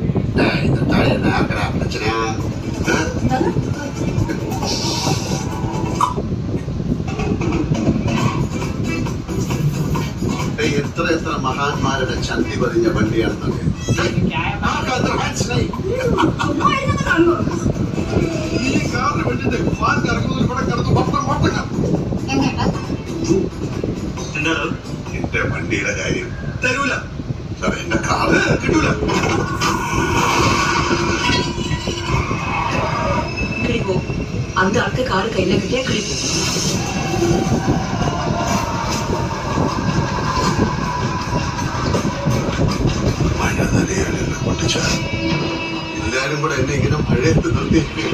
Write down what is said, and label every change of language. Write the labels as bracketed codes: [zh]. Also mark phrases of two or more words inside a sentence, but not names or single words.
[ml] എത്ര എത്ര മഹാന്മാരുടെ ചന്തി പതിഞ്ഞ വണ്ടിയാണെന്നൊക്കെ എന്റെ വണ്ടിയുടെ കാര്യം തരൂല സാറേ. എന്റെ കാറ് കിട്ടൂല. [ta] കിളിപ്പോ அந்த ஆளுக்கு காரு கையில கிட்டியா கிளிப்போ. [ml] മഴ നനയാലല്ല പൊട്ടിച്ച എല്ലാരും കൂടെ എന്നെ ഇങ്ങനെ മഴയത്ത് നിർത്തി.